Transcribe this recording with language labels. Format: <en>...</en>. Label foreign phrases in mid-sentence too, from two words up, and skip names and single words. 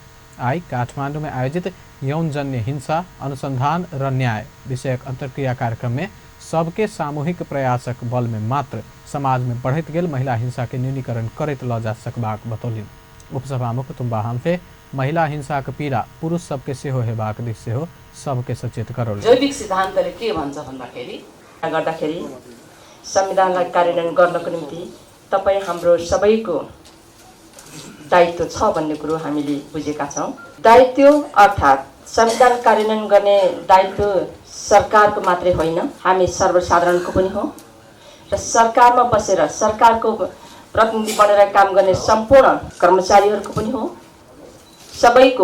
<mai>आई काठमांडू में आयोजित यौनजन्य हिंसा अनुसंधान र न्याय विषयक अंतर्क्रिया कार्यक्रम में सबके सामूहिक प्रयासक बल में मात्र समाज में बढ़त गेल महिला हिंसा के न्यूनीकरण करैत ल जा सकबाक बतौलनि। उपसभामुख तुम्बा हाम्फे महिला हिंसा का पीड़ा पुरुष सबके सेहो हेबाक दिस सेहो सबके सचेत करौल।</mai> <ne>जैविक सिद्धान्तले के भन्छ भन्दाखेरि गर्दाखेरि संविधानलाई कार्यान्वयन गर्नको निम्ति तपाई हाम्रो सबैको दायित्व छ भन्ने कुरो हामीले बुझेका छौं। दायित्व अर्थात् संविधान कार्यान्वयन गर्ने दायित्व सरकारको मात्रै होइन, हामी सर्वसाधारणको पनि हो र सरकारमा बसेर सरकारको प्रतिनिधि बनेर काम गर्ने सम्पूर्ण कर्मचारीहरूको पनि हो, सबैको।</ne>